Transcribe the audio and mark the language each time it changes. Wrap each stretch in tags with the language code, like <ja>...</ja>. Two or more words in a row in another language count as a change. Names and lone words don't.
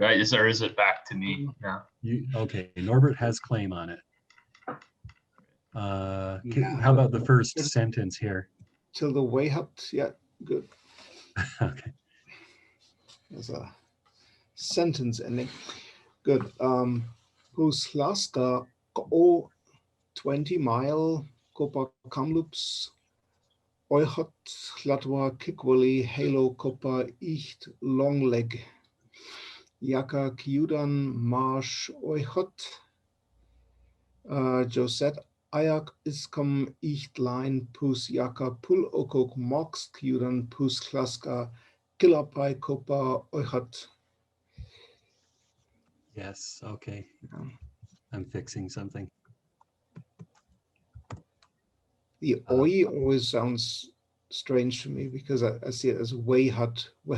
<en>Or is it back to me now? Okay, Norbert has claim on it. Yeah. How about the first sentence here? Till the way hut, yeah, good. Okay. There's a sentence ending. Good.</en> <chn>Puslaska o 20-mile Copa Kamloops Oichot Latwa Kikwali Halo Copa Icht Longleg Yaka Kiudan Marsh Oichot Joset Ayak Iskom Icht Line Pus Yaka Pul Okok Mox Kiudan Pus Klaska Kilapai Copa Oichot.</chn> <en>Yes, okay. Yeah. I'm fixing something. The oi always sounds strange to me because I see it as way hut.</en>